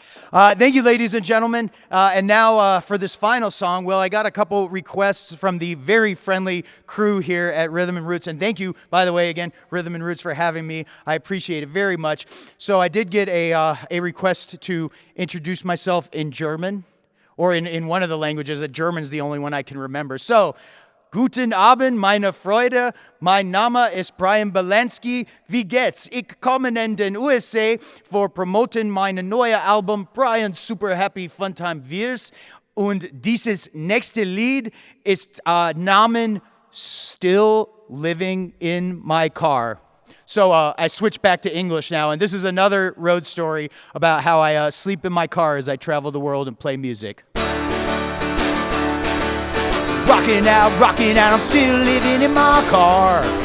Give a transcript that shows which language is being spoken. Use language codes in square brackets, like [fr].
[en] Thank you, ladies and gentlemen. And now for this final song, well, I got a couple requests from the very friendly crew here at Rhythm and Roots. And thank you, by the way, again, Rhythm and Roots, for having me. I appreciate it very much. So I did get a request to introduce myself in German, or in one of the languages. German's the only one I can remember. [de] So, Guten Abend, meine Freude. Mein Name ist Bryan Bielanski. Wie geht's? Ich komme in den USA [en] for [de] promoten meine neue Album Bryan's Super Happy Fun Time Viers. Und dieses nächste Lied ist Namen Still Living in My Car. [en] So I switched back to English now, and this is another road story about how I sleep in my car as I travel the world and play music. Rocking out, I'm still living in my car.